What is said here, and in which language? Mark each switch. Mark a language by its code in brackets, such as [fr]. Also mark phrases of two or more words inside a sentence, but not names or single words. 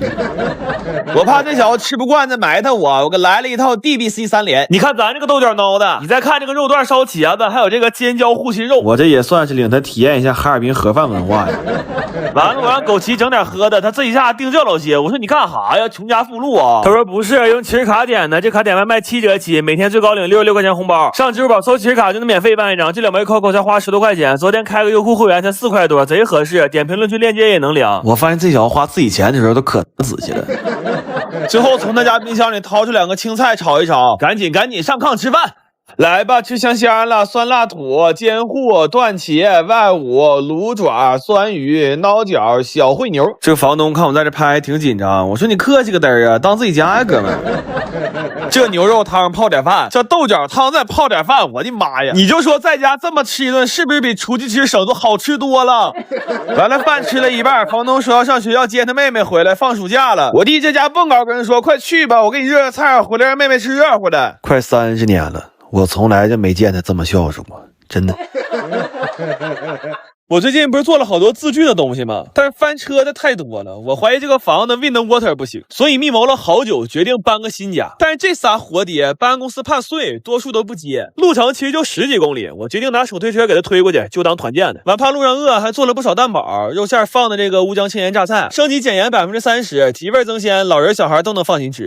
[zh] 我怕這小子吃不慣，再埋汰我給來了一套 DBC 3連。你看咱這個豆角孬的，你再看這個肉段燒茄子，還有這個尖椒護心肉，我這也算是領他體驗一下哈爾濱盒飯文化呀。完了，我讓枸杞整點喝的，他這一下定這老些。我說你幹啥呀？窮家富路啊？他說不是，用其實卡點的，這卡點外賣7折起，每天最高領66塊錢紅包。上支付寶搜其實卡就能免費辦一張，這2枚扣才花10多塊錢。昨天開個優酷會員才4塊多，賊合適。點評論區鏈接也能領。我發現這小子花自己錢的時候都可仔細了。之後從他家冰箱裡掏出2個青菜炒一炒，趕緊上炕吃飯。來吧，吃香香了，酸辣土、煎糊、斷茄、外五、滷爪、酸魚、孬角、小烩牛。這個房東看我在這拍挺緊張，我說你客氣個嘚兒啊，當自己家呀，哥們兒。這牛肉湯泡點飯，這豆角湯再泡點飯，我的媽呀！你就說在家這麼吃一頓，是不是比出去吃省都好吃多了？完了，飯吃了一半，房東說要上學校接他妹妹回來放暑假了。我弟這家蹦高跟人說，快去吧，我給你熱菜，回来讓妹妹吃熱乎的。快30年了。我從來就沒見他這麼孝順過，真的。我最近不是做了好多自製的東西嗎？但是翻車的太多了，我懷疑這個房子 [en] wind water [zh] 不行，所以密謀了好久，決定搬個新家。但是這仨活爹搬安公司怕碎，多數都不接，路程其實就10幾公里，我決定拿手推車給他推過去，就當團建的。完怕路上餓，還做了不少蛋堡，肉餡放的這個烏江青鹽榨菜，升級減鹽30%，提味增鮮，老人小孩都能放心吃。